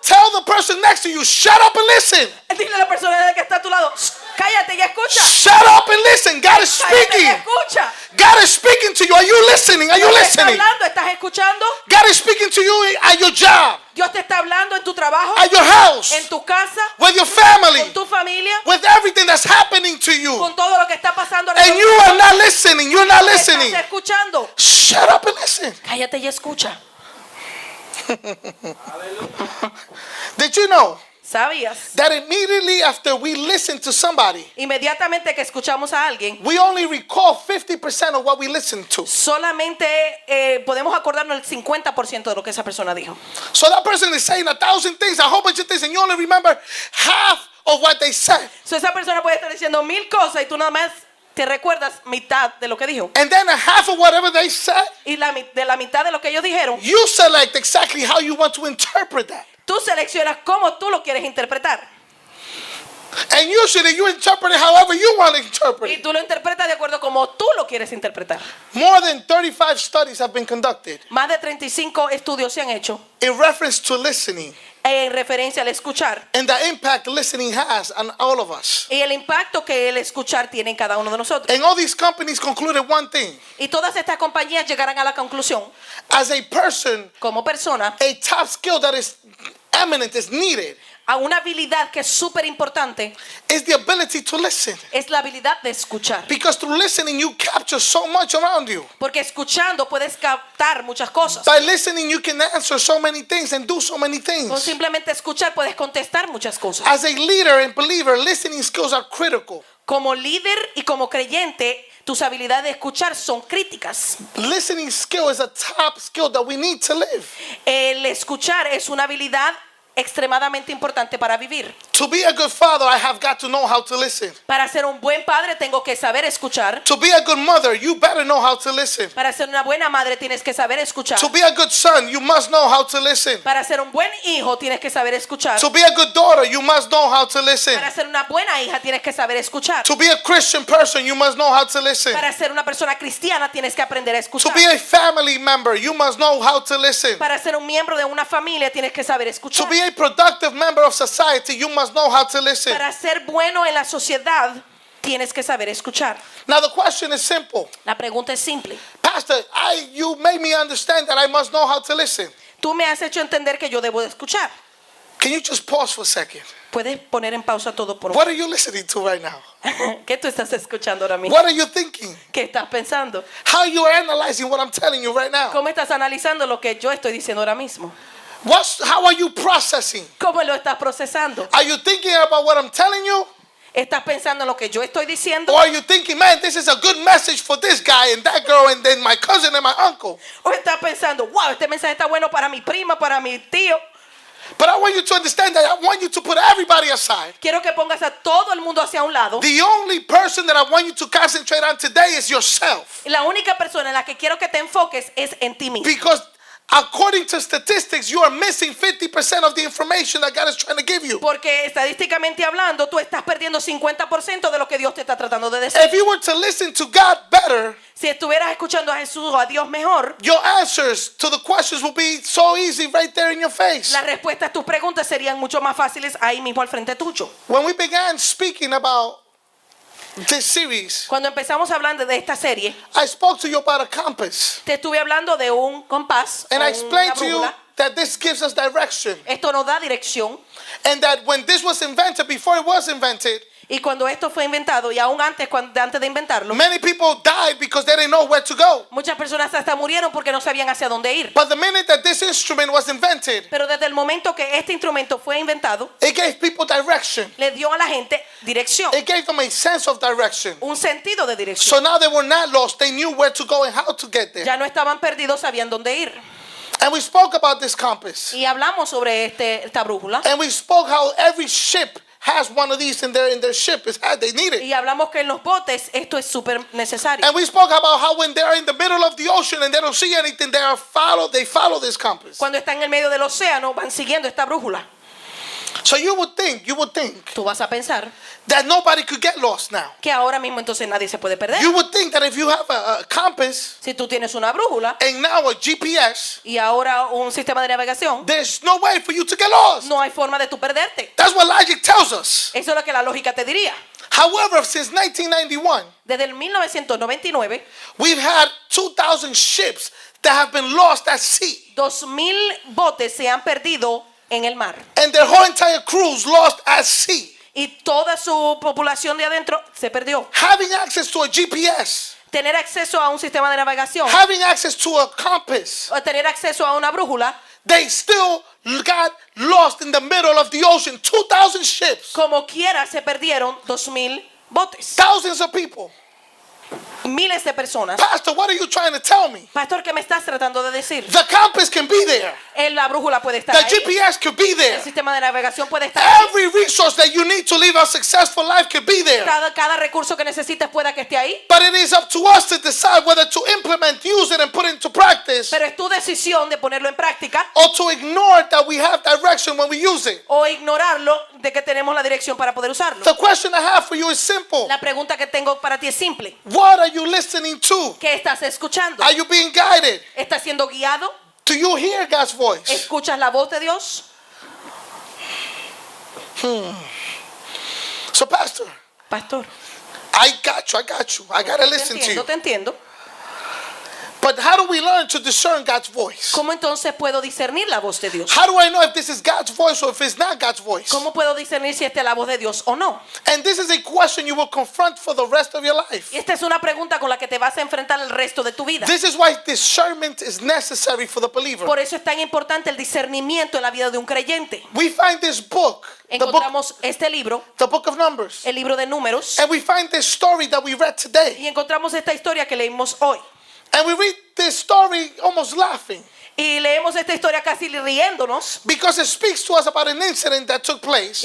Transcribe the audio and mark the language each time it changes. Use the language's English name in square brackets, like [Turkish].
[English] tell the person next to you, shut up and listen. [Spanish] Dile a la persona que está a tu lado, cállate y escucha. [English] Shut up and listen. God is [Spanish] Cállate y [English] speaking. [Spanish] escucha. [English] God is speaking to you. Are you listening? Are you [Spanish] Dios te está [English] listening? [Spanish] hablando, ¿estás escuchando? [English] God is speaking to you at your job, [Spanish] Dios te está hablando en tu trabajo, [English] at your house, [Spanish] en tu casa, [English] with your family, [Spanish] con tu familia, [English] with everything that's happening to you. [Spanish] con todo lo que está pasando [English] And [Spanish] alrededor. [English] you are not listening. You're not [Spanish] ¿Estás [English] listening. [Spanish] escuchando? [English] Shut up and listen. [Spanish] Cállate y escucha. [English] Did you know [Spanish] ¿Sabías? [English] that immediately after we listen to somebody, [Spanish] Inmediatamente que escuchamos a alguien, [English] we only recall 50% of what we listened to? [Spanish] solamente podemos acordarnos el 50% de lo que esa persona dijo. [English] So that person is saying 1,000 things, a whole bunch of things, and you only remember half of what they said. [Spanish] So esa persona puede estar diciendo 1000 cosas y tú nada más te recuerdas mitad de lo que dijo. [English] And then a half of whatever they said, [Spanish] Y de la mitad de lo que ellos dijeron, [English] you select exactly how you want to interpret that. [Spanish] tú seleccionas cómo tú lo quieres interpretar. [English] And usually you interpret it however you want to interpret [Spanish] tú lo interpretas de acuerdo a cómo tú lo quieres interpretar. [English] More than 35 studies have been conducted [Spanish] Más de 35 estudios se han hecho [English] in reference to listening [Spanish] en referencia al escuchar [English] and the impact listening has on all of us. [Spanish] y el impacto que el escuchar tiene en cada uno de nosotros. [English] And all these companies concluded one thing. [Spanish] Y todas estas compañías llegarán a la conclusión, [English] As a person, [Spanish] como persona, [English] a top skill that is eminent, is needed, [Spanish] a una habilidad que es súper importante [English] is the ability to listen. [Spanish] es la habilidad de escuchar. [English] Because through listening, you capture so much around you. [Spanish] Porque escuchando puedes captar muchas cosas. [English] By listening, you can answer so many things and do so many [Spanish] Con [English] things. [Spanish] simplemente escuchar puedes contestar muchas cosas. [English] As a leader and believer, listening skills are critical. [Spanish] Como líder y como creyente, tus habilidades de escuchar son críticas. [English] Listening skill is a top skill that we need to live. [Spanish] El escuchar es una habilidad extremadamente importante para vivir. [English] To be a good father, I have got to know how to listen. [Spanish] Para ser un buen padre tengo que saber escuchar. [English] To be a good mother, you better know how to listen. [Spanish] Para ser una buena madre tienes que saber escuchar. [English] To be a good son, you must know how to listen. [Spanish] Para ser un buen hijo tienes que saber escuchar. [English] To be a good daughter, you must know how to listen. [Spanish] Para ser una buena hija tienes que saber escuchar. [English] To be a Christian person, you must know how to listen. [Spanish] Para ser una persona cristiana tienes que aprender a [English] To [Spanish] escuchar. [English] be a family member, you must know how to listen. [Spanish] Para ser un miembro de una familia tienes que saber [English] To [Spanish] escuchar. [English] be a productive member of society, you must know how to listen. [Spanish] Para ser bueno en la sociedad tienes que saber escuchar. [English] Now the question is simple. [Spanish] La pregunta es simple. [English] Pastor, you made me understand that I must know how to listen. [Spanish] Tú me has hecho entender que yo debo de escuchar. [English] Can you just pause for a second? [Spanish] Puedes poner en pausa todo por un [English] What are you listening to right now? [Spanish] ¿Qué tú estás escuchando ahora mismo? [English] What are you thinking? [Spanish] ¿Qué estás pensando? [English] How you are analyzing what I'm telling you right now? [Spanish] ¿Cómo estás analizando lo que yo estoy diciendo ahora mismo? [English] How are you processing? [Spanish] ¿Cómo lo estás procesando? [English] Are you thinking about what I'm telling you? [Spanish] ¿Estás pensando en lo que yo estoy diciendo? [English] Or are you thinking, man, this is a good message for this guy and that girl and then my cousin and my uncle? [Spanish] ¿O estás pensando, wow, este mensaje está bueno para mi prima, para mi tío? [English] But I want you to understand that I want you to put everybody aside. [Spanish] Quiero que pongas a todo el mundo hacia un lado. [English] The only person that I want you to concentrate on today is yourself. [Spanish] Y la única persona en la que quiero que te enfoques es en ti mismo. [English] Because according to statistics, you are missing 50% of the information that God is trying to give you. [Spanish] Porque estadísticamente hablando, tú estás perdiendo 50% de lo que Dios te está tratando de decir. [English] If you were to listen to God better, [Spanish] Si estuvieras escuchando a Jesús o a Dios mejor, [English] your answers to the questions will be so easy right there in your face. [Spanish] las respuestas a tus preguntas serían mucho más fáciles ahí mismo al frente tuyo. [English] When we began speaking about this series, [Spanish] Cuando empezamos hablando de esta serie, [English] I spoke to you about a compass. [Spanish] te estuve hablando de un compás, [English] And [Spanish] o [English] I explained to you [Spanish] brújula. [English] that this gives us direction. [Spanish] Esto nos da dirección. [English] And that when this was invented, before it was invented, [Spanish] Y cuando esto fue inventado, y aún antes, antes de inventarlo, [English] many people died because they didn't know where to go. [Spanish] muchas personas hasta murieron porque no sabían hacia dónde ir. [English] But the minute that this instrument was invented, [Spanish] Pero desde el momento que este instrumento fue inventado, [English] it gave people direction. [Spanish] le dio a la gente dirección, [English] It gave them a sense of direction. [Spanish] un sentido de dirección. [English] So now they were not lost. They knew where to go and how to get there. [Spanish] Ya no estaban perdidos, sabían dónde ir. [English] And we spoke about this compass. [Spanish] Y hablamos sobre esta brújula. [English] And we spoke how every ship has one of these in their ship. They need it. [Spanish] Y hablamos que en los botes esto es súper necesario. [English] And we spoke about how when they're in the middle of the ocean and they don't see anything, they follow this compass. [Spanish] Cuando están en el medio del océano, van siguiendo esta brújula. [English] So you would think [Spanish] Tú vas a pensar [English] that nobody could get lost now. [Spanish] que ahora mismo entonces nadie se puede perder. [English] You would think that if you have a compass [Spanish] Si tú tienes una brújula [English] and now a GPS, [Spanish] y ahora un sistema de navegación, [English] there's no way for you to get lost. [Spanish] no hay forma de tú perderte. [English] That's what logic tells us. [Spanish] Eso es lo que la lógica te diría. [English] However, since 1991, [Spanish] Desde el 1999, [English] we've had 2,000 ships that have been lost at sea. [Spanish] 2,000 botes se han perdido en el mar. [English] And their whole entire crews lost at sea. [Spanish] Y toda su población de adentro se perdió. [English] Having access to a GPS, [Spanish] Tener acceso a un sistema de navegación, [English] having access to a compass, [Spanish] o tener acceso a una brújula, [English] they still got lost in the middle of the ocean. 2,000 ships, [Spanish] como quiera se perdieron 2,000 botes. [English] thousands of people. [Spanish] Miles de personas. [English] Pastor, what are you trying to tell me? [Spanish] Pastor, ¿qué me estás tratando de decir? [English] The compass can be there. [Spanish] La brújula puede estar [English] The [Spanish] ahí. [English] GPS could be [Spanish] El [English] there. [Spanish] sistema de navegación puede estar ahí. [English] Every resource that you need to live a successful life could be there. [Spanish] Cada recurso que necesites pueda que esté ahí. [English] But it is up to us to decide whether to implement, use it, and put it into practice, [Spanish] Pero es tu decisión de ponerlo en práctica [English] or to ignore that we have direction when we use it. [Spanish] o ignorarlo de que tenemos la dirección para poder usarlo. [English] The question I have for you is simple. [Spanish] La pregunta que tengo para ti es simple. [English] What are you listening to? [Spanish] ¿Qué estás escuchando? [English] Are you being guided? [Spanish] ¿Estás siendo guiado? [English] Do you hear God's voice? [Spanish] ¿Escuchas la voz de Dios? [English] So, Pastor, [Spanish] Pastor, [English] I got you. I gotta [Spanish] te [English] listen to you. [Spanish] entiendo, te entiendo. [English] But how do we learn to discern God's voice? [Spanish] ¿Cómo entonces puedo discernir la voz de Dios? [English] How do I know if this is God's voice or if it's not God's voice? [Spanish] ¿Cómo puedo discernir si esta es la voz de Dios o no? [English] And this is a question you will confront for the rest of your life. [Spanish] Y esta es una pregunta con la que te vas a enfrentar el resto de tu vida. [English] This is why discernment is necessary for the believer. [Spanish] Por eso es tan importante el discernimiento en la vida de un creyente. [English] We find this book, [Spanish] Encontramos este libro, [English] the book of Numbers, [Spanish] el libro de Números, [English] and we find this story that we read today. [Spanish] y encontramos esta historia que leímos hoy. [English] And we read this story almost laughing [Spanish] Y leemos esta historia casi riéndonos. [English] because it speaks to us about an incident that took place